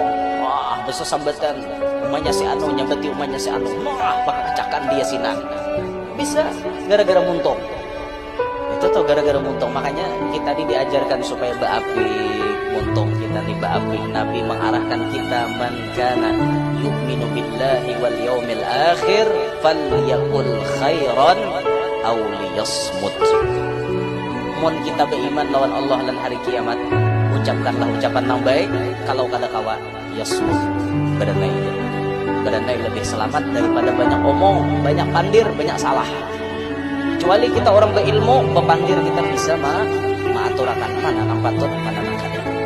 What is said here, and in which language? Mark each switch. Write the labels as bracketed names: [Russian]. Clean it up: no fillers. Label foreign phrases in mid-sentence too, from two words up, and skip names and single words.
[Banjar] Wah, besok sambatan umanya si anu nyambati umanya si anu. Wah, bakal kecakan dia sinan. Bisa gara-gara muntung. Itu tuh gara-gara muntung. Makanya kita diajarkan supaya baapi muntung kita nih baapi. Nabi mengarahkan kita, [Arabic] من كان يؤمن بالله واليوم الآخر فليقل خيرا أو ليصمت. [Banjar] Mun kita beriman lawan Allah dan hari kiamat, ucapkanlah ucapan yang baik. Kalau kada kawa yasmut, beranai lebih selamat daripada banyak omong, banyak pandir, banyak salah. Kecuali kita orang berilmu, bepandir kita bisa mengaturakan mana yang patut, mana yang kada.